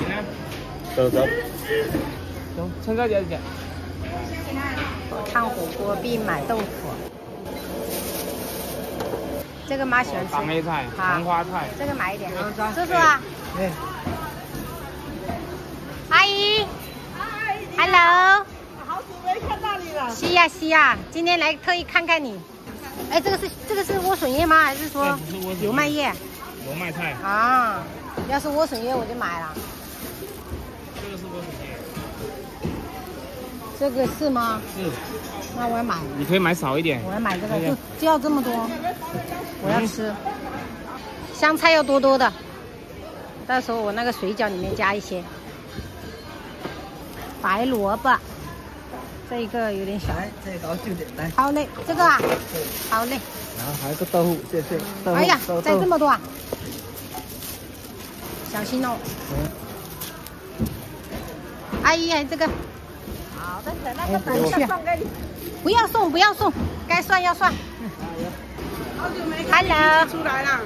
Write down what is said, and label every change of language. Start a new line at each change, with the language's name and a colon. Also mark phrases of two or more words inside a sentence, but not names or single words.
Chinese: 走。走，趁早點點。看火鍋必買豆腐。這個媽喜歡吃。黃葉菜、黃花菜。這個買一點。叔叔啊。對。阿姨。Hello。好久沒看到你了。是呀是呀，今天來特意看看你。哎，這個是萵筍葉嗎？還是說油麥葉？油麥菜。啊，要是萵筍葉我就買了。這個是萵筍葉。這個是嗎？是。那我要買。你可以買少一點。我要買這個，就要這麼多。我要吃。香菜要多多的，到時候我那個水餃裡面加一些。白蘿蔔，這個有點小。來，這個就點來。好嘞，這個啊。好嘞。然後還有個豆腐，謝謝。哎呀，再這麼多啊！小心哦。阿姨，这個。好的，那個等一下送給你。不要送，不要送，該算要算。好久沒看。Hello。出來了。